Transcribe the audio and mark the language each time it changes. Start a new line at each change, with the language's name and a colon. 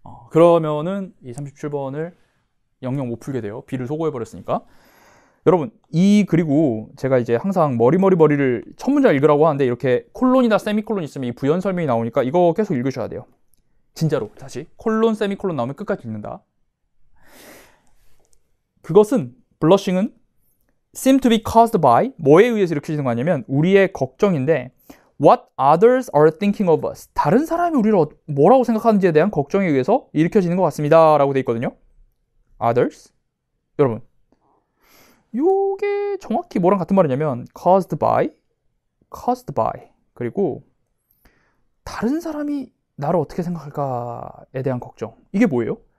Korean: 그러면은 이 37번을 영영 못 풀게 돼요. B를 속어해버렸으니까. 여러분, 그리고 제가 이제 항상 머리를 첫 문장 읽으라고 하는데 이렇게 콜론이나 세미콜론 있으면 이 부연 설명이 나오니까 이거 계속 읽으셔야 돼요. 진짜로. 다시 콜론, 세미콜론 나오면 끝까지 읽는다. 그것은, 블러싱은
English: seem to be caused by,
Korean: 뭐에 의해서 일으켜지는 거 아니면 우리의 걱정인데,
English: what others are thinking of us.
Korean: 다른 사람이 우리를 뭐라고 생각하는지에 대한 걱정에 의해서 일으켜지는 것 같습니다 라고 돼 있거든요.
English: others.
Korean: 여러분, 요게 정확히 뭐랑 같은 말이냐면
English: caused by,
Korean: 그리고 다른 사람이 나를 어떻게 생각할까에 대한 걱정. 이게 뭐예요?